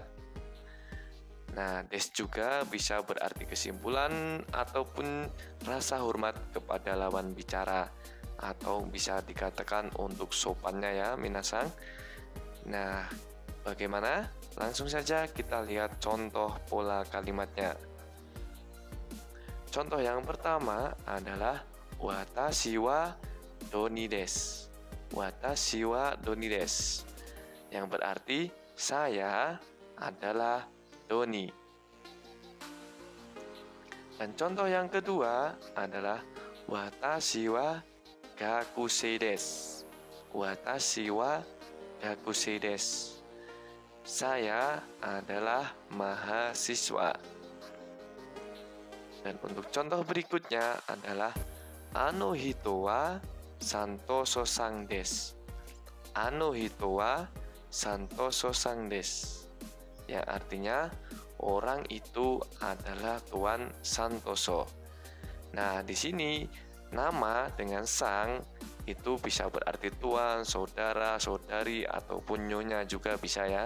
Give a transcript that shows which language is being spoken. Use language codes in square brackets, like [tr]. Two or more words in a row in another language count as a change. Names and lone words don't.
[id] Nah, des juga bisa berarti kesimpulan ataupun rasa hormat kepada lawan bicara, atau bisa dikatakan untuk sopannya ya minasan. Nah, bagaimana? Langsung saja kita lihat contoh pola kalimatnya. Contoh yang pertama adalah [ja] 私はドニです. 私はドニです, [id] yang berarti saya adalah doni. Dan contoh yang kedua adalah [ja] 私は学生です. 私は学生です, [id] saya adalah mahasiswa. Dan untuk contoh berikutnya adalah [ja] あの人はサントソさんです. あの人はサントソさんです, [id] yang artinya orang itu adalah Tuan Santoso. Nah, di sini nama dengan sang itu bisa berarti tuan, saudara, saudari, ataupun nyonya juga bisa ya.